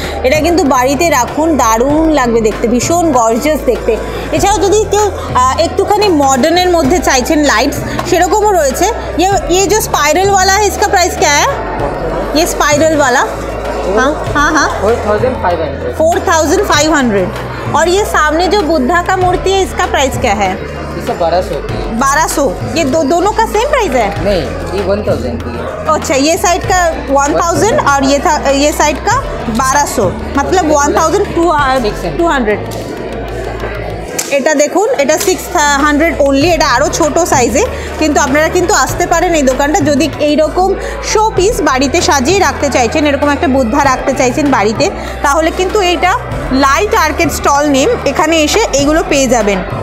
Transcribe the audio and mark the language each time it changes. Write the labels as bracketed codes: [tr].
[bn] এটা কিন্তু বাড়িতে রাখুন, দারুণ লাগবে দেখতে, ভীষণ গর্জিয়াস দেখতে। এছাড়াও যদি কেউ একটুখানি মডার্নের মধ্যে চাইছেন লাইটস, সেরকমও রয়েছে। [hi] ये जो स्पाइरल वाला है, इसका प्राइस क्या है? ये स्पाइरल वाला, हाँ हाँ हाँ, 4500। और ये सामने जो बुद्धा का मूर्ति है, इसका प्राइस क्या है? 1200। ये दोनों का सेम प्राइस है? नहीं, ये 1000 की है। अच्छा, ये साइड का 1000 और ये साइड का 1200, मतलब 1200। [bn] এটা দেখুন, এটা 600 অনলি, এটা আরও ছোট সাইজে, কিন্তু আপনারা কিন্তু আসতে পারেন এই দোকানটা যদি এইরকম শো পিস বাড়িতে সাজিয়ে রাখতে চাইছেন, এরকম একটা বুদ্ধা রাখতে চাইছেন বাড়িতে, তাহলে কিন্তু এইটা লাইট আর্কেড স্টল নেম, এখানে এসে এইগুলো পেয়ে যাবেন।